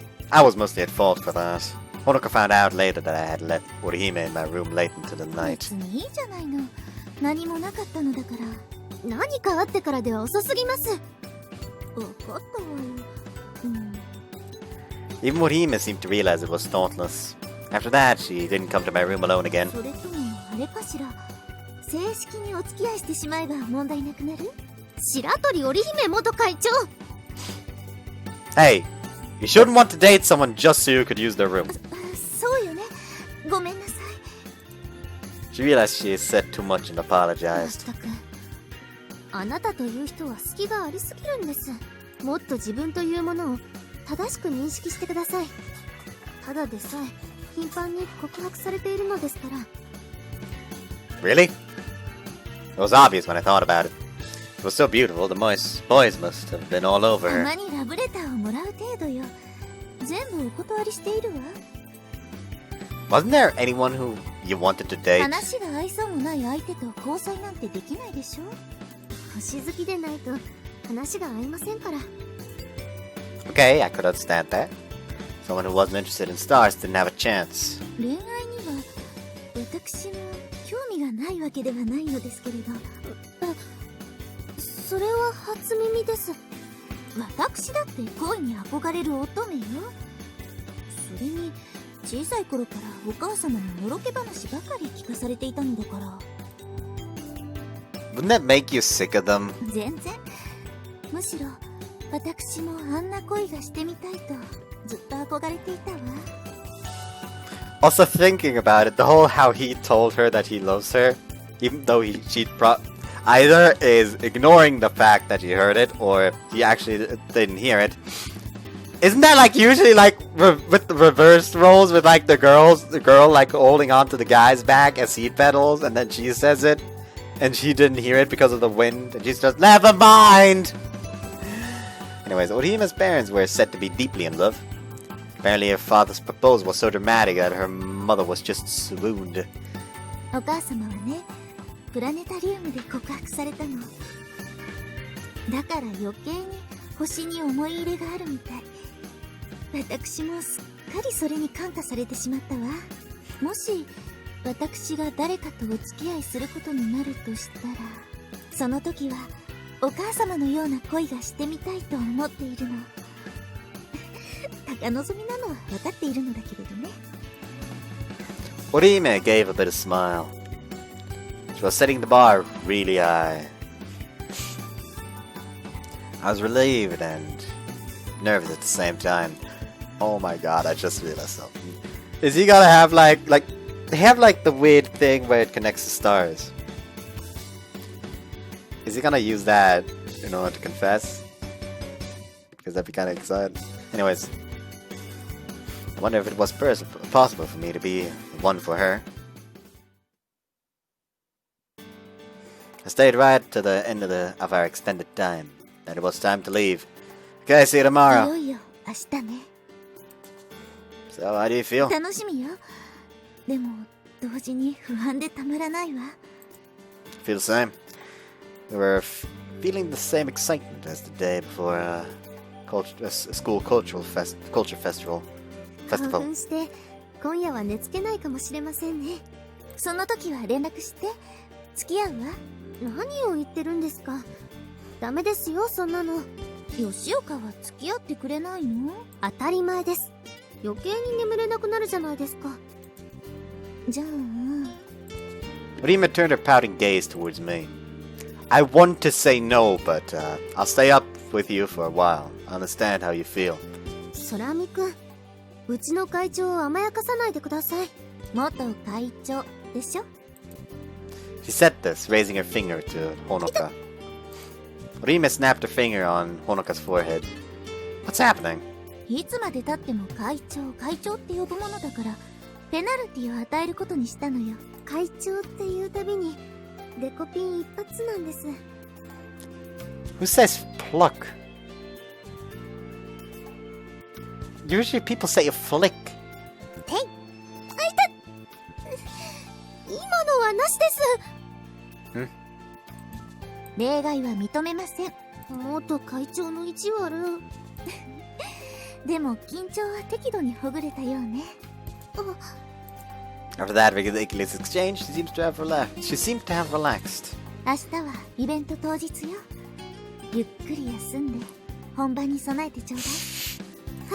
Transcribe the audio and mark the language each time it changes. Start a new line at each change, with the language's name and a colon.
English: I was mostly at fault for that. Honoka found out later that I had let Orihime in my room late into the night.
Japanese: 別にいいじゃないの。何もなかったのだから。何かあってからでは遅すぎます。分かったわよ。
English: Even Orihime seemed to realize it was thoughtless. After that, she didn't come to my room alone again.
Japanese: それともあれかしら。正式にお付き合いしてしまえば問題なくなる？白鳥織姫元会長。
English: Hey, you shouldn't want to date someone just so you could use their room.
Japanese: そうよね。ごめんなさい。
English: She realized she had said too much and
Japanese: ま
English: apologized.
Japanese: ったくあなたという人は隙がありすぎるんです。もっと自分というものを正しく認識してください。ただでさえ頻繁に告白されているのですから。
English: Really? It was obvious when I thought about it. It was so beautiful, the boys must have been all over her.
Japanese: まにラブレターをもらう程度よ。全部お断りしているわ。
English: Wasn't there anyone who you wanted to date?
Japanese: 話が合いそうもない相手と交際なんてできないでしょ。星好きでないと話が合いませんから。
English: Okay, I could understand that. Someone who wasn't interested in stars didn't have a chance.
Japanese: 恋愛には私も興味がないわけではないのですけれど。それは初耳です。私だって恋に憧れる乙女よ。それに小さい頃からお母様ののろけ話ばかり聞かされていたのだから。
English: Wouldn't that make you sick of them?
Japanese: 全然。むしろ私もあんな恋がしてみたいとずっと憧れていたわ。
English: Also thinking about it, the whole how he told her that he loves her, even though either is ignoring the fact that he heard it, or he actually didn't hear it. Isn't that like usually like with the reverse roles with like the girl like holding on to the guy's back as he pedals, and then she says it, and she didn't hear it because of the wind, and she's just never mind. Anyways, Orihime's parents were said to be deeply in love. Apparently, her father's proposal was so dramatic that her mother was just swooned.
Japanese: お母様はね、プラネタリウムで告白されたの。だから余計に星に思い入れがあるみたい。私もすっかりそれに感化されてしまったわ。もし私が誰かとお付き合いすることになるとしたら、その時はお母様のような恋がしてみたいと思っているの。高望みなのは分かっているのだけれどね。
English: Orihime gave a bit of smile. She was setting the bar really high. I was relieved and nervous at the same time. Oh my god, I just realized something. Is he gonna have like they have like the weird thing where it connects the stars? Is he gonna use that in order to confess? Because that'd be kind of exciting. Anyways, I wonder if it was possible for me to be the one for her. I stayed right to the end of our extended time. Then it was time to leave. Okay, see you
Japanese: い
English: tomorrow.
Japanese: よいよ明日ね。
English: So, how do you feel?
Japanese: 楽しみよ。でも同時に不安でたまらないわ。
English: Feel the same. We were feeling the same excitement as the day before school culture festival.
Japanese: 興奮して今夜は寝つけないかもしれませんね。その時は連絡して付き合うわ。何を言ってるんですか。ダメですよそんなの。吉岡は付き合ってくれないの？当たり前です。余計に眠れなくなるじゃないですか。じゃあ
English: Orihime turned her pouting gaze towards me. I want to say no, but I'll stay up with you for a while. I understand how you feel.
Japanese: 空見くん、うちの会長を甘やかさないでください。元会長でしょ。
English: She said this, raising her finger to Honoka. Orihime snapped her finger on Honoka's forehead. What's happening?
Japanese: いつまで経っても会長って呼ぶものだから、ペナルティを与えることにしたのよ。会長っていうたびにデコピン一発なんです。
English: Who says pluck? Usually people say a flick.
Japanese: 今のはなしです。例外は認めません。元会長の意地悪。でも緊張は適度にほぐれたようね。
English: After that ridiculous exchange, she seemed to have relaxed.
Japanese: 明日はイベント当日よ。ゆっくり休んで本番に備えてちょうだい。